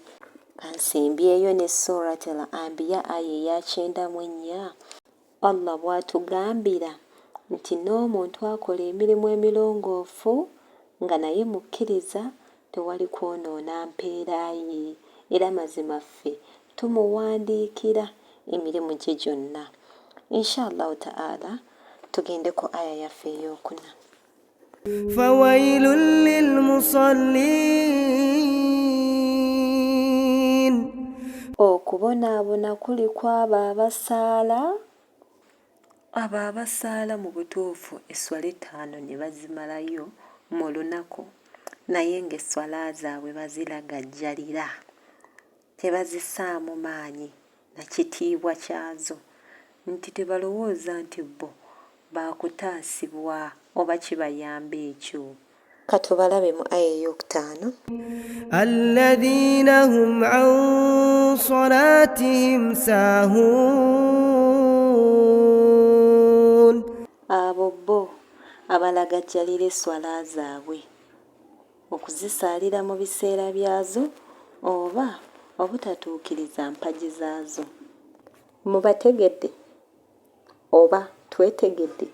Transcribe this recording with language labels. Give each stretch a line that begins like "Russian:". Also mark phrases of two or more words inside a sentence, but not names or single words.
Ganda: Kansimbyeyo ne Surat al-Anbiya aya eya 94 Allah bw'atugambira nti n'omuntu akola emirimu emirongoofu nga naye mukkiriza, tewali kwonoona mpeera ye, era mazima ffe tumuwandiikira emirimu gye gyonna.
Arabic: إن شاء الله تعالى
Ganda: tugende ku aya yaffe ey'okuna.
Arabic: فويل للمصلين.
Ganda: Okubonaabona kuli kw'abo abasaala mu butuufu esswala 5 ne bazimalayo mu lunaku, naye ng'esswala zaabwe baziragajjalira, tebazissaamu maanyi na kitiibwa kyazo, nti tebalowooza nti bo baakutaasibwa oba kibayamba ekyo. Katubalabe mu aya ey'okutaano.
Arabic: الذين هم عن صلاتهم ساهون.
Ganda: Abo bo abalagajjalira esswala zaabwe, okuzisaalira mu biseera byazo oba obutatuukiriza mpagi zaazo. Mubategedde oba twetegedde?